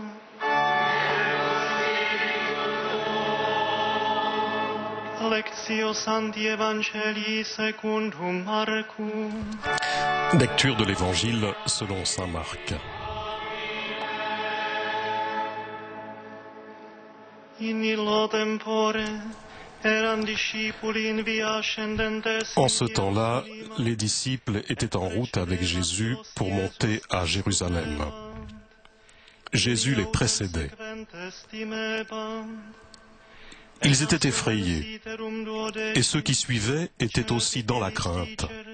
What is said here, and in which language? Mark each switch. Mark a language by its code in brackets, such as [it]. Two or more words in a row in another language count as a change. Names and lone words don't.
[la] Lectio Sancti Evangelii secundum Marcum. [fr] Lecture de l'Évangile selon saint Marc. [la] In illo tempore [fr] En ce temps-là, les disciples étaient en route avec Jésus pour monter à Jérusalem. Jésus les précédait. Ils étaient effrayés, et ceux qui suivaient étaient aussi dans la crainte.